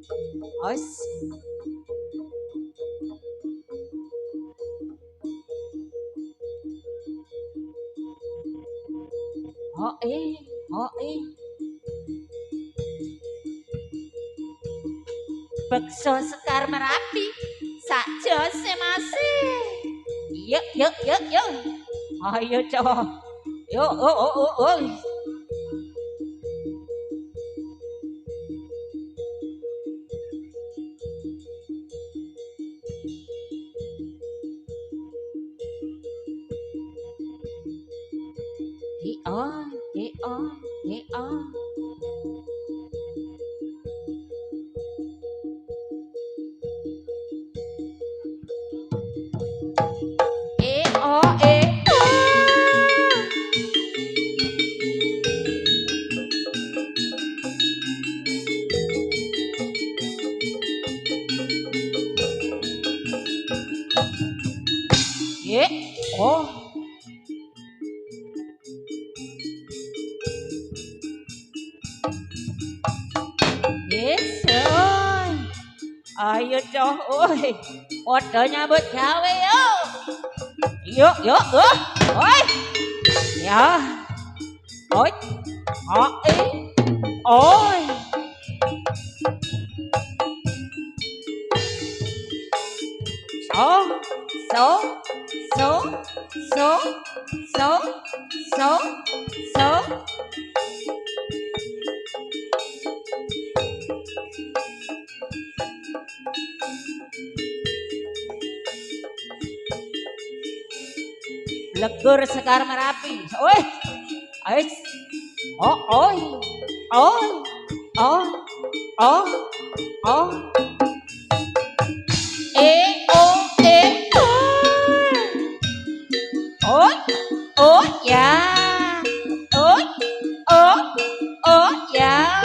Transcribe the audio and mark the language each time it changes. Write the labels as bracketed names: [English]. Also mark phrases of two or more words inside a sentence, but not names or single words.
[Javanese] Os. Ho eh, ho eh. Bekso Sekar Merapi. Sajo masih. Yuk, yuk, yuk, yuk. Ayo, cowok. Yuk, oh, oh, oh, oh. Hi on, hi on, hi on. O, ye, oh. Yes, ơi. Ayo cowok, oi. Podo nyambut gawe yuk. Yuk, yuk, yuk. Oi. Ya. Oi. Oi. Oi. So, so, so, so, so, so, so. Legur Sekar Merapi. Oi. Oi. Oh, oi. Oi. Oh, oh, oh. O, oi. Oi, ya. Oi, oi, oi, ya.